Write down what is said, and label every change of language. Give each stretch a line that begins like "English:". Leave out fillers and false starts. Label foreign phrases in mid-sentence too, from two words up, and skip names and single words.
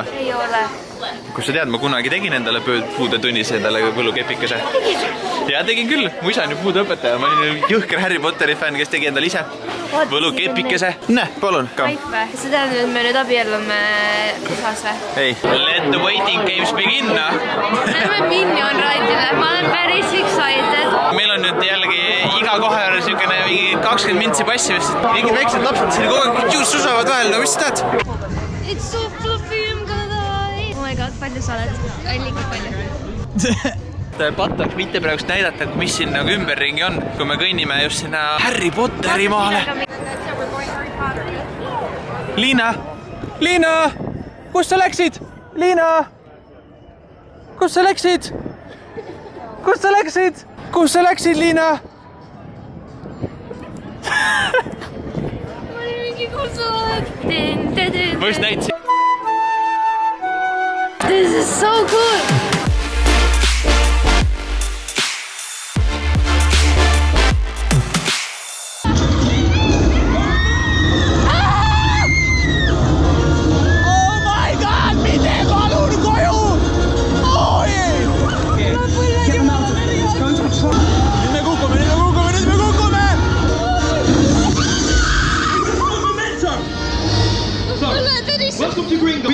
Estonian: Ei ole. Kus sa tead, ma kunagi tegin endale puudetunnis endale võlukepikese. Ja tegin küll. Mu isa on ju puudeõpetaja. Ma olin jõhker Harry Potteri fänn, kes tegi endale ise võlukepikese. Näe, palun. Kaife. Sa tead, et me nüüd abiellume usas või? Ei.
English: Let the waiting games begin.
Estonian: Lähme Minion Ride'ile. Ma olen päris excited. Meil on nüüd jällegi iga kohe niisugune 20 mintsi passimist. Mingid väiksed lapsed siin kogu aeg susavad vahel. No mis sa tead?
English: It's so fluffy, I'm gonna die. Oh my god,
Estonian: palju sa oled? Liiga palju. Patak mitte praegust näidata, mis siin nagu ümberringi on, kui me kõnnime just sinna Harry Potteri maale. Liina! Liina! Kus sa läksid? Liina! Kus sa läksid? Kus sa läksid? Kus sa läksid, Liina? Ma olin mingi kus sa oled. Ma just näitasin.
English: This is so cool! Welcome to Gringo.